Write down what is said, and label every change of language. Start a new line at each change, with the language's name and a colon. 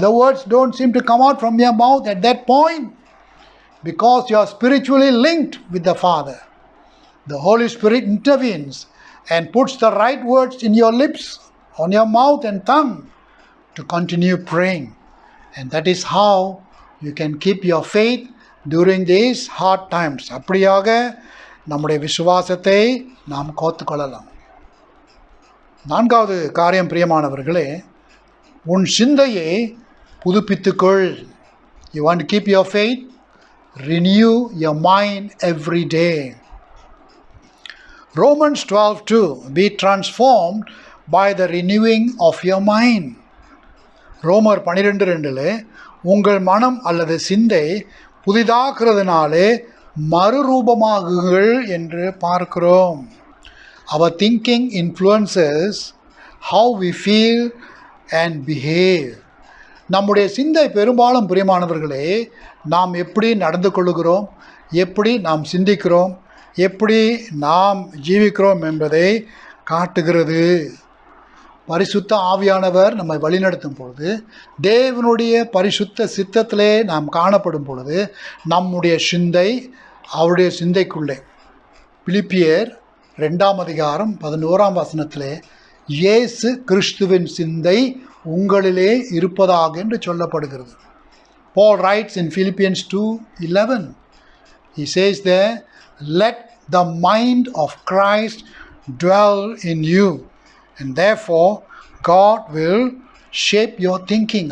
English: The words don't seem to come out from your mouth at that point because you are spiritually linked with the Father. The Holy Spirit intervenes and puts the right words in your lips, on your mouth and tongue to continue praying. And that is how you can keep your faith during these hard times.
Tamil: அப்படியாக நம்முடைய விசுவாசத்தை நாம் காத்துக்கொள்ளலாம். நான்காவது காரியம் பிரியமானவர்களே, உன் சிந்தையை புதுப்பித்துக்கொள்.
English: You want to keep your faith? Renew your mind every day. Romans 12:2, be transformed by the renewing of your mind.
Tamil: ரோமர் 12:2 உங்கள் மனம் அல்லது சிந்தை புதிதாக்குறதுனாலே மறுரூபமாகுங்கள் என்று பார்க்கிறோம்.
English: Our thinking influences how we feel and behave.
Tamil: நம்முடைய சிந்தை பெரும்பாலும் பிரியமானவர்களே, நாம் எப்படி நடந்து கொள்ளுகிறோம், எப்படி நாம் சிந்திக்கிறோம், எப்படி நாம் ஜீவிக்கிறோம் என்பதை காட்டுகிறது. பரிசுத்த ஆவியானவர் நம்மை வழிநடத்தும் பொழுது, தேவனுடைய பரிசுத்த சித்தத்திலே நாம் காணப்படும் பொழுது, நம்முடைய சிந்தை அவருடைய சிந்தைக்குள்ளே, பிலிப்பியர் 2:11 இயேசு கிறிஸ்துவின் சிந்தை உங்களிலே இருப்பதாக என்று சொல்லப்படுகிறது.
English: Paul writes in Philippians 2:11, he says there, let the mind of Christ dwell in you. And therefore, God will shape your thinking.